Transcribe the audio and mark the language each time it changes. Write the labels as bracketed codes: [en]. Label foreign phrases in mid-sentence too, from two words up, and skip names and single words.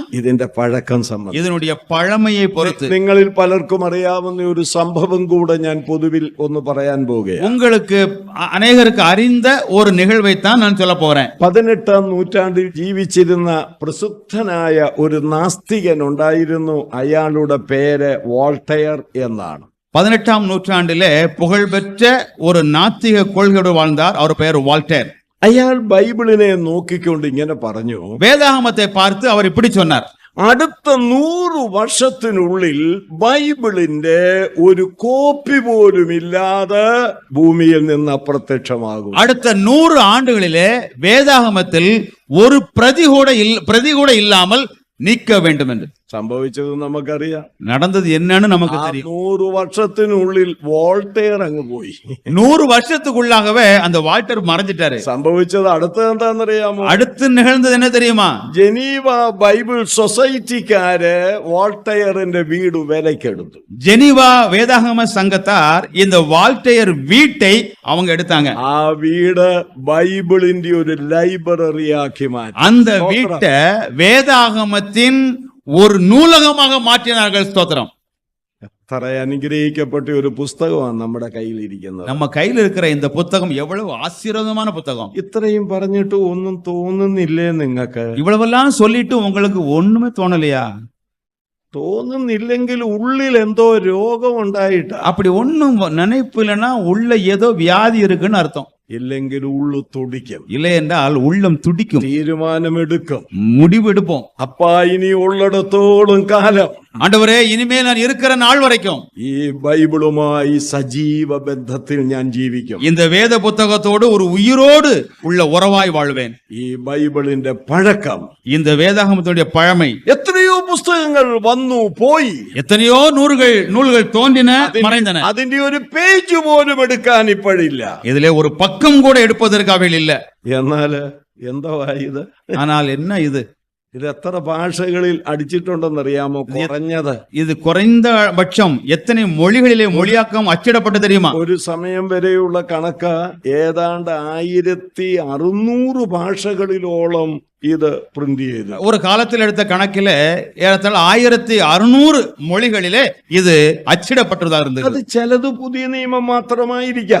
[ml] ഇതിന്റെ പഴക്കം സംബന്ധിച്ച് [ta] இதனுடைய பழமையை பொறுத்து. [ml] നിങ്ങളിൽ പലർക്കും അറിയാവുന്ന ഒരു സംഭവം കൂടെ ഞാൻ പൊതുവിൽ ഒന്ന് പറയാൻ പോവുകയാണ്. [ta] உங்களுக்கு அநேகருக்கு அறிந்த ஒரு நிகழ்வை தான் நான் சொல்ல போறேன். [ml] 18ആം നൂറ്റാണ്ടിൽ ജീവിച്ചിരുന്ന പ്രസിദ്ധനായ ഒരു നാസ്തികൻ ഉണ്ടായിരുന്നു. അയാളുടെ പേര് വോൾട്ടയർ എന്നാണ്. [ta] 18ஆம் நூற்றாண்டிலே புகழ்பெற்ற ஒரு நாத்திக கொள்கையோடு வாழ்ந்தார். அவர் பெயர் வால்டேர். [ml] അയാൾ ബൈബിളിനെ നോക്കിക്കൊണ്ട് ഇങ്ങനെ പറഞ്ഞു, [ta] வேதாகமத்தை பார்த்து அவர் இப்படி சொன்னார், [ml] അടുത്ത 100 വർഷത്തിനുള്ളിൽ ബൈബിളിന്റെ ഒരു കോപ്പി പോലും ഇല്ലാതെ ഭൂമിയിൽ നിന്ന് അപ്രത്യക്ഷമാകും. [ta] அடுத்த 100 ஆண்டுகளிலே வேதாகமத்தில் ஒரு பிரதி கூட இல்லாமல் நீக்க வேண்டும் என்று. [ml] സംഭവിച്ചത് നമുക്കറിയാം. [ta] நடந்தது என்னன்னு நமக்கு தெரியும். [ml] 100 വർഷത്തിനുള്ളിൽ വോൾട്ടയർ അങ്ങ് പോയി. [ta] 100 வருஷத்துக்குள்ளாகவே அந்த வால்டர் மறைஞ்சிட்டாரு. [ml] സംഭവിച്ചത് അടുത്ത എന്താണെന്നറിയാമോ? [ta] அடுத்து நிகழ்ந்தது என்ன தெரியுமா? [ml] ജനീവ ബൈബിൾ സൊസൈറ്റിക്കാര് വോൾട്ടയറിന്റെ വീട് വിലക്കെടുത്തു. [ta] ஜெனீவா வேதாகம சங்கத்தார் இந்த வால்டேர் வீட்டை அவங்க எடுத்தாங்க. [ml] ആ വീട് ബൈബിളിന്റെ ഒരു ലൈബ്രറി ആക്കി മാറ്റി. [ta] அந்த வீட்டை வேதாகமத்தின் ஒரு நூலகமாக மாற்றினார்கள். ஸ்தோத்திரம். [ml] എത്ര അനുഗ്രഹിക്കപ്പെട്ട ഒരു പുസ്തകമാണ് നമ്മുടെ കയ്യിൽ ഇരിക്കുന്നത്. [ta] நம்ம கையில் இருக்கிற இந்த புத்தகம் எவ்வளவு ஆசீர்வாதமான புத்தகம். [ml] ഇത്രയും പറഞ്ഞിട്ട് ഒന്നും തോന്നുന്നില്ലേ നിങ്ങൾക്ക്? [ta] இவ்வளவெல்லாம் சொல்லிட்டு உங்களுக்கு ஒண்ணுமே தோணலையா? [ml] തോന്നുന്നില്ലെങ്കിൽ ഉള്ളിൽ എന്തോ രോഗം ഉണ്ടായിട്ട. [ta] அப்படி ஒண்ணும் நினைப்பு இல்லைன்னா உள்ள ஏதோ வியாதி இருக்குன்னு அர்த்தம். [ml] ഇല്ലെങ്കിൽ ഉള്ളു തുടിക്കും. [ta] இல்லை என்றால் உள்ளம் துடிக்கும், [ml] തീരുമാനമെടുക്കും, [ta] முடிவெடுப்போம். [ml] അപ്പാ ഇനി ഉള്ളിടത്തോളം കാലം [ta] ஆண்டவரே, இனிமேல் நான் இருக்கிற நாள் வரைக்கும் [ml] ഈ ബൈബിളുമായി സജീവ ബന്ധത്തിൽ ഞാൻ ജീവിക്കും. [ta] இந்த வேத புத்தகத்தோடு ஒரு உயிரோடு உள்ள உறவாய் வாழ்வேன். [ml] ഈ ബൈബിളിന്റെ പഴക്കം, [ta] இந்த வேதாகமத்துடைய பழமை, [ml] എത്രയോ പുസ്തകങ്ങൾ വന്നു പോയി, [ta] எத்தனையோ நூல்கள் தோன்றின மறைந்தன. [ml] അതിന്റെ ഒരു പേജ് പോലും എടുക്കാൻ ഇപ്പോഴില്ല. [ta] இதுல ஒரு பக்கம் கூட எடுப்பதற்கு அவையில் இல்ல. [ml] എന്നാല് എന്തോ ഇത്? [ta] ஆனால் என்ன ഇത്? [ml] ഇത് എത്ര ഭാഷകളിൽ അടിച്ചിട്ടുണ്ടെന്നറിയാമോ? കുറഞ്ഞത് [ta] இது குறைந்தபட்சம் எத்தனை மொழிகளிலே மொழியாக்கம் அச்சிடப்பட்டு தெரியுமா? [ml] ഒരു സമയം വരെയുള്ള കണക്ക് ഏതാണ്ട് 1600 ഭാഷകളിലോളം ഇത് പ്രിന്റ് ചെയ്തു. [ta] ஒரு காலத்தில் எடுத்த கணக்கில ஏறத்தாழ 1600 மொழிகளிலே இது அச்சிடப்பட்டதா இருந்தது. [ml] അത് ചിലത് പുതിയ നിയമം മാത്രമായിരിക്കാം.